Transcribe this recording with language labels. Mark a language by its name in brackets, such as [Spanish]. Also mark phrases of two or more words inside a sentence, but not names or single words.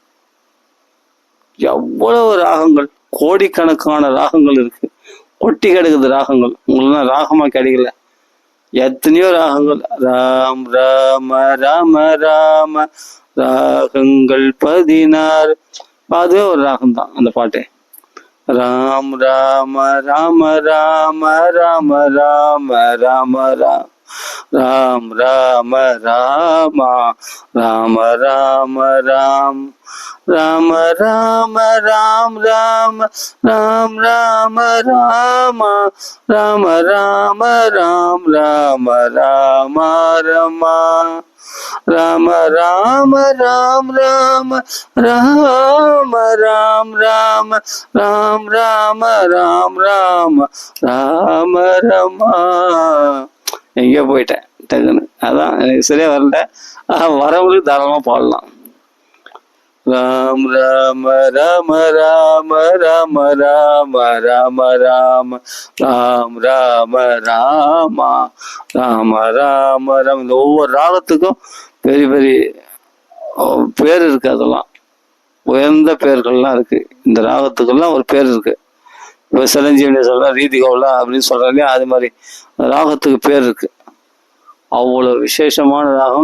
[Tamil] எவ்வளவு ராகங்கள், கோடிக்கணக்கான ராகங்கள் இருக்கு, கொட்டி கிடக்குது ராகங்கள். உங்களுக்கு ராகமா கிடைக்கல, எத்தனையோ ராகங்கள். ராம் ராம ராம ராம ராகங்கள் 16. அதுவே ஒரு ராகம் தான் அந்த பாட்டு. ராம் ராம ராம ராம ராம ராம ராம ராம் ராம் ராம ராம ராம ராம ராம் ராம ராம ராம் ராம ராம் ராம ராம ராம ராம ராம் ராம ராம ரம ராம ராம ராம் ராம ராம ராம் ராம ராம் ராம ராம் ராம ராம ரமா. எங்கேயோ போயிட்டேன் டக்குன்னு, அதான் எனக்கு சரியா வரல. வரவங்களுக்கு தாராளமா பாடலாம். ராம் ராம ராம ராம ராம ராம ராம ராம ராம் ராம ராம ராம ராம ராம. இந்த ஒவ்வொரு ராகத்துக்கும் பெரிய பெரிய பேர் இருக்கு. அதெல்லாம் உயர்ந்த பேர்கள்லாம் இருக்கு. இந்த ராகத்துக்கெல்லாம் ஒரு பேர் இருக்கு. இப்போ சிரஞ்சீவனி சொல்ற ரீதி கவுலா அப்படின்னு சொல்றாங்க. அது மாதிரி ராகத்துக்கு பேர் இருக்கு. அவ்வளோ விசேஷமான ராகம்.